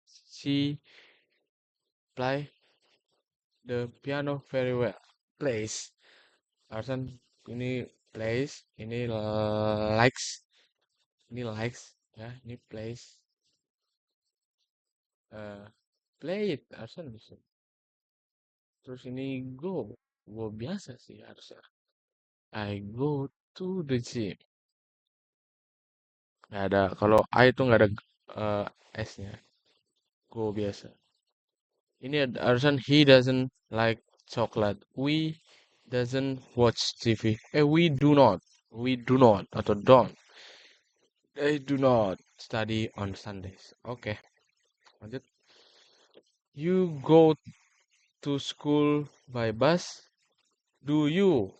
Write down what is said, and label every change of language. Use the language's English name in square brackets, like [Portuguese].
[English] She play the piano very well. Plays. [Indonesian] Barusan ini plays, ini likes, ini likes, ya, ini plays. eh Play it, harusnya bisa. Terus ini go biasa sih harusnya. [English] I go to the gym. [Indonesian] Nggak ada, kalau I itu nggak ada S-nya. Go biasa. Ini harusnya [English] he doesn't like chocolate. We doesn't watch TV. We do not. We do not [Indonesian] atau [English] don't. They do not study on Sundays. [Indonesian] Oke, lanjut. [English] You go to school by bus. Do you?